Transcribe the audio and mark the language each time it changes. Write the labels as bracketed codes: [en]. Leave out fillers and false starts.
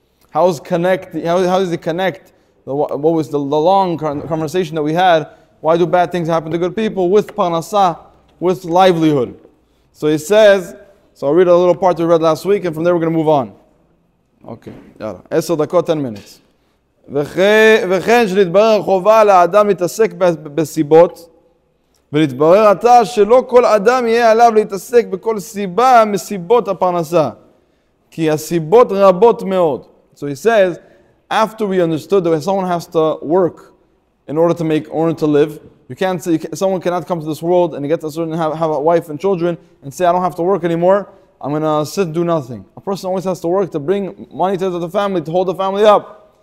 [en] How does he connect what was the long conversation that we had? Why do bad things happen to good people with Parnasa, with livelihood? So he says, so I'll read a little part we read last week, and from there we're going to move on. Okay, yalla. [he] 10 דקות, [en] 10 minutes. [he] וכן שנתברר חובה לאדם להתעסק בסיבות, ולהתברר עתה שלא כל אדם יהיה עליו להתעסק בכל סיבה מסיבות הפרנסה, כי הסיבות רבות מאוד. [en] So he says, after we understood that someone has to work in order to live, someone cannot come to this world and have a wife and children and say, I don't have to work anymore, I'm going to sit and do nothing. A person always has to work to bring money to the family, to hold the family up.